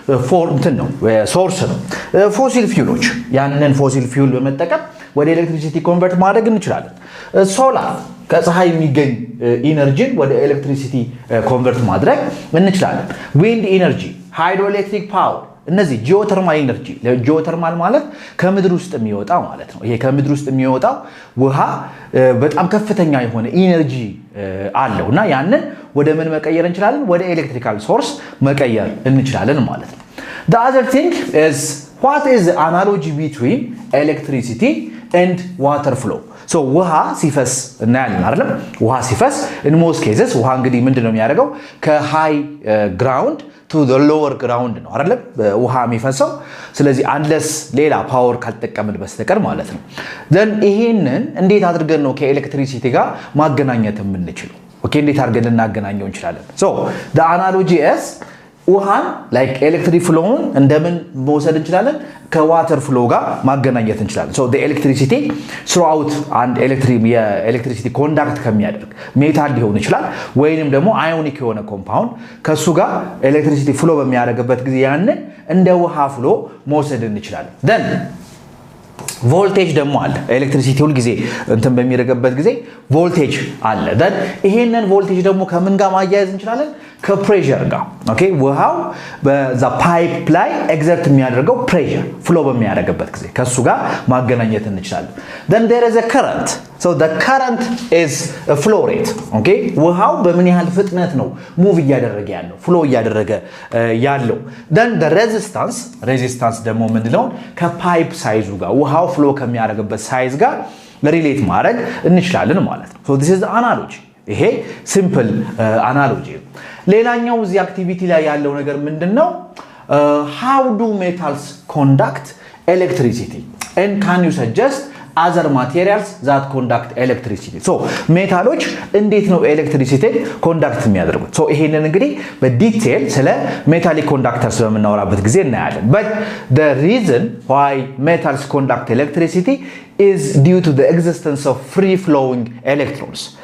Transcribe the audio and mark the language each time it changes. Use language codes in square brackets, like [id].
[am] ፎርምትን ነው ሶርስ ነው። ፎሲል ፊውሎች ያንን ፎሲል ፊውል በመጠቀም ወደ ኤሌክትሪሲቲ ኮንቨርት ማድረግ እንችላለን። ሶላር ከፀሐይ የሚገኝ ኢነርጂን ወደ ኤሌክትሪሲቲ ኮንቨርት ማድረግ እንችላለን። ዊንድ ኢነርጂ፣ ሃይድሮ ኤሌክትሪክ ፓወር እነዚህ ጂኦተርማል ኢነርጂ ጂኦተርማል ማለት ከምድር ውስጥ የሚወጣው ማለት ነው። ይሄ ከምድር ውስጥ የሚወጣው ውሃ በጣም ከፍተኛ የሆነ ኢነርጂ አለውና ያንን ወደ ምን መቀየር እንችላለን? ወደ ኤሌክትሪካል ሶርስ መቀየር እንችላለን ማለት ነው። [en] The other thing is what is the analogy between electricity and water flow? [am] ውሃ ሲፈስ እናያለን አይደል? ውሃ ሲፈስ [en] in most cases [am] ውሃ እንግዲህ ምንድነው የሚያደርገው? ከሃይ ግራውንድ [en] to the lower ground [am] ነው አይደል? ውሃ የሚፈሰው። ስለዚህ አንለስ ሌላ ፓወር ካልተጠቀምን በስተቀር ማለት ነው። then ይሄንን እንዴት አድርገን ነው ከኤሌክትሪሲቲ ጋር ማገናኘት የምንችለው? ኦኬ እንዴት አድርገን ልናገናኘው እንችላለን? [en] the analogy is [am] ውሃን like ኤሌክትሪክ ፍሎውን እንደምን መውሰድ እንችላለን? ከዋተር ፍሎ ጋር ማገናኘት እንችላለን። [en] the electricity throughout and [am] የኤሌክትሪሲቲ ኮንዳክት ከሚያደርግ ሜታል ሊሆን ይችላል ወይንም ደግሞ አዮኒክ የሆነ ኮምፓውንድ ከሱ ጋር ኤሌክትሪሲቲ ፍሎ በሚያደርግበት ጊዜ ያንን እንደ ውሃ ፍሎ መውሰድ እንችላለን። then ቮልቴጅ ደግሞ አለ። ኤሌክትሪሲቲ ሁሉ ጊዜ እንትን በሚረገበት ጊዜ ቮልቴጅ አለ። then ይሄንን ቮልቴጅ ደግሞ ከምን ጋር ማያያዝ እንችላለን? ከፕሬሸር ጋር ኦኬ ውሃው በዛ ፓይፕ ላይ ኤግዘርት የሚያደርገው ፕሬሸር ፍሎ በሚያደርግበት ጊዜ ከሱ ጋር ማገናኘት እንችላለን። [en] then there is a current. the current is a flow rate. [am] ኦኬ ውሃው በምን ያህል ፍጥነት ነው ሙቭ እያደረገ ያለው ፍሎ እያደረገ ያለው። [en] then the resistance [am] ደግሞ ምንድነው? ከፓይፕ ሳይዙ ጋር ውሃው ፍሎ ከሚያደርግበት ሳይዝ ጋር ሪሌት ማድረግ እንችላለን ማለት ነው። [en] this is the analogy. [am] ይሄ ሲምፕል አናሎጂ። ሌላኛው እዚህ አክቲቪቲ ላይ ያለው ነገር ምንድነው? [en] how do metals conduct electricity. And can you suggest other materials that conduct electricity? [am] So ሜታሎች እንዴት ነው ኤሌክትሪሲቲ ኮንዳክት የሚያደርጉት? so ይሄንን እንግዲህ በዲቴል ስለ ሜታሊክ ኮንዳክተርስ በመናወራበት ጊዜ እናያለን. [en] but the reason why metals conduct electricity is due to the existence of free flowing electrons.